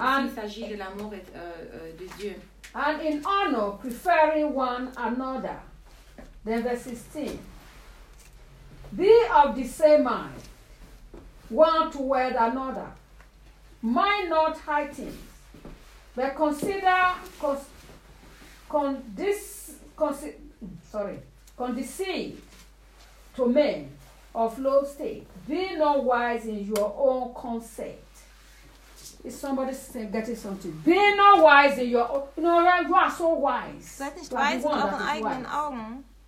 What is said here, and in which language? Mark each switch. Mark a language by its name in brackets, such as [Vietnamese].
[French] Il s'agit de l'amour et, de Dieu. [English] And in honor, preferring one another. Then verse 16. Be of the same mind, one toward another. Mind not high things, but condescend to men of low state. Be not wise in your own conceit. Is somebody getting something? Be not wise in your own. You know, you are so wise. [German] Seid nicht weise in euren eigenen Augen.